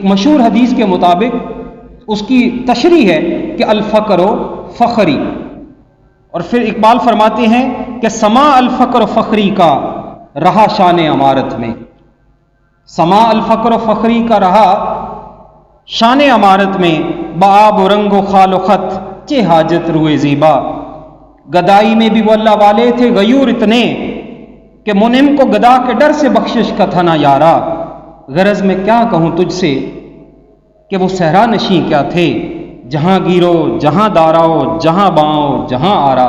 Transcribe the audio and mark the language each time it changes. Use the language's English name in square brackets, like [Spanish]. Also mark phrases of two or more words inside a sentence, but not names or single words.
[Urdu] مشہور حدیث کے مطابق اس کی تشریح ہے کہ [Arabic] الفقر و فخری، [Urdu] اور پھر اقبال فرماتے ہیں کہ سما [Arabic] الفقر و فخری [Urdu] کا رہا شان عمارت میں، سما [Arabic] الفقر و فخری [Urdu] کا رہا شان عمارت میں، [Persian] بآب و رنگ و خال و خط چہ حاجت روئے زیبا، [Urdu] گدائی میں بھی وہ اللہ والے تھے غیور اتنے کہ منعم کو گدا کے ڈر سے بخشش کا تھا نہ یارا، غرض میں کیا کہوں تجھ سے کہ وہ صحرا نشیں کیا تھے، جہاں گیرو جہاں داراؤ جہاں باؤ جہاں آرا۔